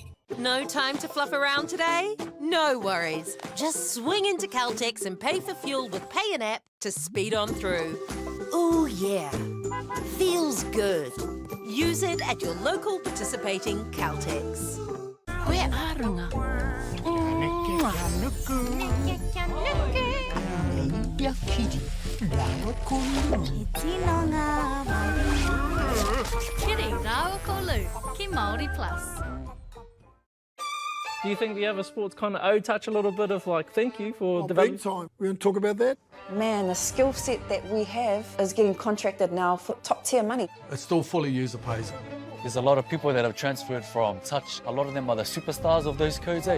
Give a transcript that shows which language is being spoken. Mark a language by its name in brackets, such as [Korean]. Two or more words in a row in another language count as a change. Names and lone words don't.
[English] No time to fluff around today? No worries. Just swing into Caltex and pay for fuel with Pay an App to speed on through. Ooh, yeah. Feels good. Use it at your local participating Caltex. Where are runga? [Māori] Kiri rāua ko lu, ki Māori Plus. [English] Do you think the other sports kind of owe touch a little bit of like thank you for developing? Big time. We're going to talk about that. Man, the skill set that we have is getting contracted now for top tier money. It's still fully user pays. There's a lot of people that have transferred from touch. A lot of them are the superstars of those codes, eh?